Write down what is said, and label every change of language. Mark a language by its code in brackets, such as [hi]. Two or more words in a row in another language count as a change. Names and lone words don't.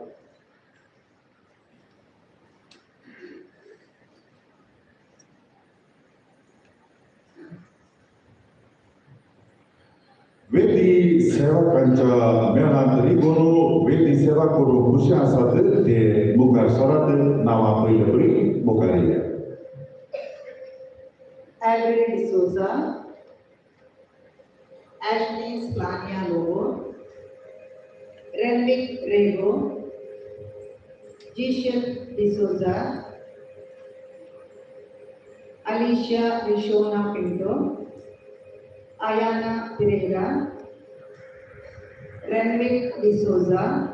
[kok] वेदी सेवकांच्या मेळांत रिगोन वेदी सेवा करूंक खुशी आसात ते मुखार सरात नांवां पयले बरी मुखार येया Alfred D'Souza, Ashley Splania Lobo, Renwick Rego, Giselle D'Souza, Alicia Rishona Pinto, Ayana Pereira, Renwick D'Souza,